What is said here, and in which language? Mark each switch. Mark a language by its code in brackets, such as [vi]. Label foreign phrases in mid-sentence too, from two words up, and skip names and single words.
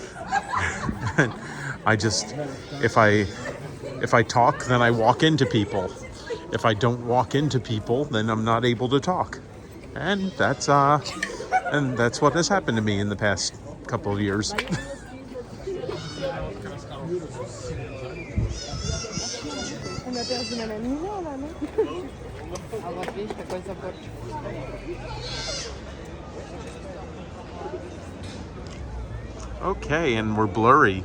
[en] I just, if I talk, then I walk into people. If I don't walk into people, then I'm not able to talk. And that's what has happened to me in the past couple of years. [it] settimana a Milano, no? Alla pesca, [pt] coisa boa. [en] Okay, and we're blurry.